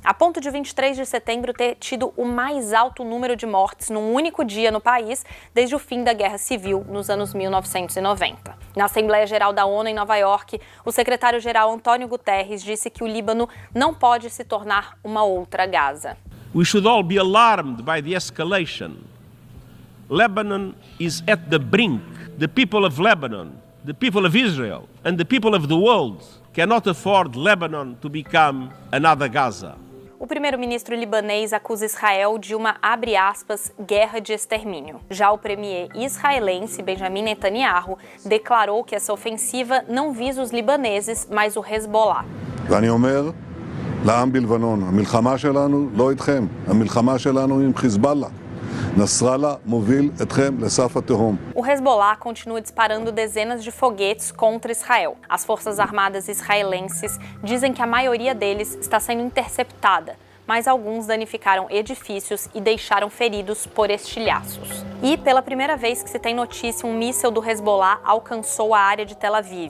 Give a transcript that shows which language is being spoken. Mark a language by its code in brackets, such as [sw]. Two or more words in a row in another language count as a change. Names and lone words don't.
[pt] A ponto de 23 de setembro ter tido o mais alto número de mortes num único dia no país desde o fim da Guerra Civil, nos anos 1990. Na Assembleia Geral da ONU em Nova York, o secretário-geral Antônio Guterres disse que o Líbano não pode se tornar uma outra Gaza. [en] We should all be alarmed by the escalation. Lebanon is at the brink. The people of Lebanon, the people of Israel, and the people of the world cannot afford Lebanon to become another Gaza. [pt] O primeiro-ministro libanês acusa Israel de uma, abre aspas, guerra de extermínio. Já o premier israelense Benjamin Netanyahu declarou que essa ofensiva não visa os libaneses, mas o Hezbollah. [he] ואני אומר לעם בלבנון, המלחמה שלנו לא איתכם, המלחמה שלנו עם חיזבאללה. נסראללה מוביל אתכם לסף התהום. [pt] O Hezbollah continua disparando dezenas de foguetes contra Israel. As forças armadas israelenses dizem que a maioria deles está sendo interceptada, mas alguns danificaram edifícios e deixaram feridos por estilhaços. E, pela primeira vez que se tem notícia, um míssil do Hezbollah alcançou a área de Tel Aviv.